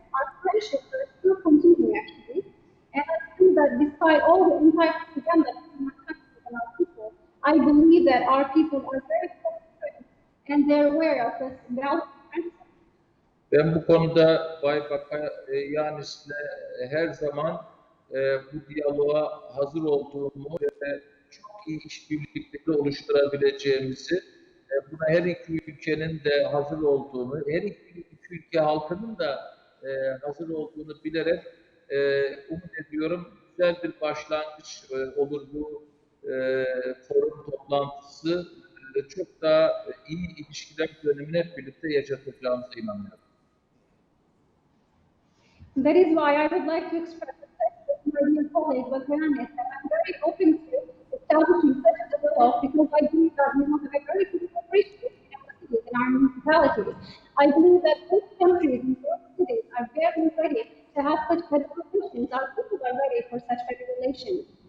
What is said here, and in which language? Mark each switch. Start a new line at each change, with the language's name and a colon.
English: Our friendships are still continuing actually. And I think that despite all the anti-propaganda in our country and our people, I believe that our people are very close friends and they're aware of this valuable friendship.
Turkish: Ben bu konuda Bay Bakoyannis'le her zaman bu diyaloğa hazır olduğumu ve çok iyi işbirlikleri oluşturabileceğimizi, buna her iki ülkenin de hazır olduğunu, her iki ülke halkının da hazır olduğunu bilerek umut ediyorum. Güzel bir başlangıç olur bu forum toplantısı. Çok daha iyi ilişkiler dönemini hep birlikte yaşatacağımıza inanıyorum.
English: That is why I would like to express respect to my dear colleague Bakoyannis that I'm very open to establishing such a dialogue because I believe that we want to have very good cooperation between our cities and our municipalities. I believe that both countries and both cities are very ready to have such better relations. Our people are ready for such better relations.